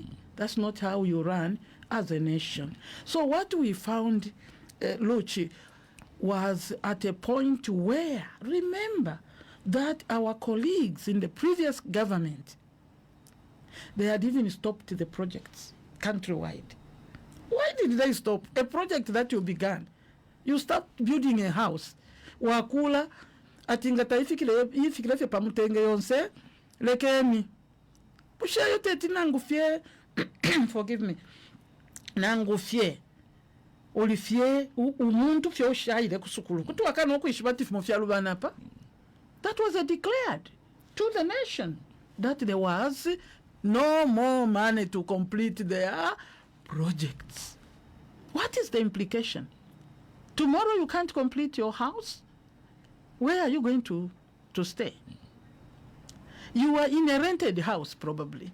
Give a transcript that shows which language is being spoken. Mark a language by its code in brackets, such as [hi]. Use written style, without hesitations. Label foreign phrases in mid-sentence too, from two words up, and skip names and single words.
[en] That's not how you run as a nation. So what we found, Luchi, was at a point where, remember, that our colleagues in the previous government, they had even stopped the projects countrywide. Why did they stop? A project that you began. You start building a house. [bem] Wakula, atingata ifikile pamutenge yonse, lekeni bushayo teti nangufye [en] forgive me [bem] nangufye olifye umuntu fye oshayire kusukulu kuti wakana okwishi batifu mu fyalu banapa. [en] That was declared to the nation that there was no more money to complete their projects. What is the implication? Tomorrow you can't complete your house. Where are you going to stay? You are in a rented house probably.